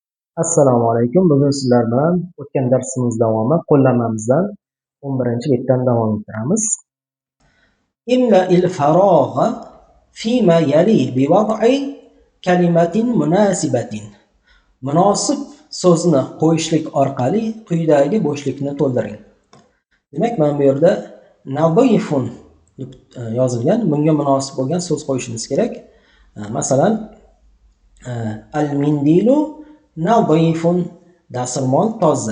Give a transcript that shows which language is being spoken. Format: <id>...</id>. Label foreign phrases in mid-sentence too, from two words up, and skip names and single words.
<ar>السلام عليكم.</ar> <uz>Bugun sizlar bilan o'tgan darsimiz davomi qo'llanmamizdan 11-betdan davom ettiramiz.</uz> <ar>املأ الفراغ فيما يلي بوضع كلمة مناسبة.</ar> <uz>Munosib so'zni qo'yishlik orqali quyidagi bo'shlikni to'ldiring. Demak, mana bu yerda nadifun deb yozilgan. Bunga munosib bo'lgan so'z qo'yishimiz kerak. Masalan,</uz> <ar>المنديل نظيف,</ar> <uz>dasturmol toza.</uz>